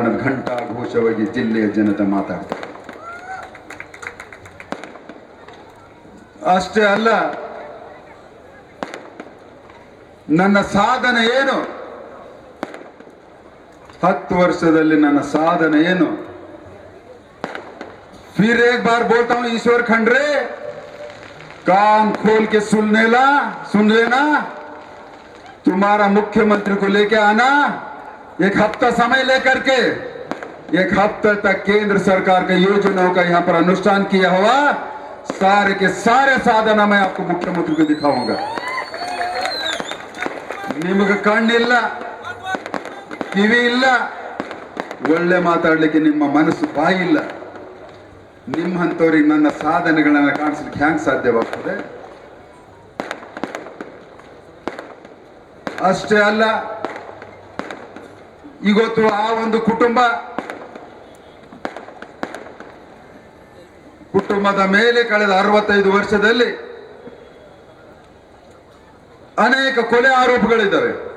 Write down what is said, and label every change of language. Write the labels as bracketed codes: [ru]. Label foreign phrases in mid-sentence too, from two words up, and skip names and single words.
[kn] ಘಂಟಾಘೋಷವಾಗಿ ಜಿಲ್ಲೆಯ ಜನತೆ ಮಾತಾಡ್ತಾರೆ. ಅಷ್ಟೇ ಅಲ್ಲ, ನನ್ನ ಸಾಧನೆ ಏನು? 10 ವರ್ಷದಲ್ಲಿ ನನ್ನ ಸಾಧನೆ ಏನು? [hi] फिर एक बार बोलता हूं, ईश्वर खंडरे, कान खोल के सुन लेना. तुम्हारा मुख्यमंत्री को लेके आना, 1 हफ्ता समय लेकर के 1 हफ्ते तक केंद्र सरकार के योजनाओं का यहाँ पर अनुष्ठान किया हुआ सारे के सारे साधन मैं आपको मुख्यमंत्री को दिखाऊंगा. [kn] ನಿಮಗೆ ಕಣ್ಣಿಲ್ಲ, ಕಿವಿ ಇಲ್ಲ, ಒಳ್ಳೆ ಮಾತಾಡ್ಲಿಕ್ಕೆ ನಿಮ್ಮ ಮನಸ್ಸು ಬಾಯಿ ಇಲ್ಲ. ನಿಮ್ಮಂಥವ್ರಿಗೆ ನನ್ನ ಸಾಧನೆಗಳನ್ನ ಕಾಣಿಸ್ಲಿಕ್ಕೆ ಹ್ಯಾಂಗ್ ಸಾಧ್ಯವಾಗ್ತದೆ? ಅಷ್ಟೇ ಅಲ್ಲ, ಇವತ್ತು ಆ ಒಂದು ಕುಟುಂಬದ ಮೇಲೆ ಕಳೆದ 65 ವರ್ಷದಲ್ಲಿ ಅನೇಕ ಕೊಲೆ ಆರೋಪಗಳಿದ್ದಾವೆ.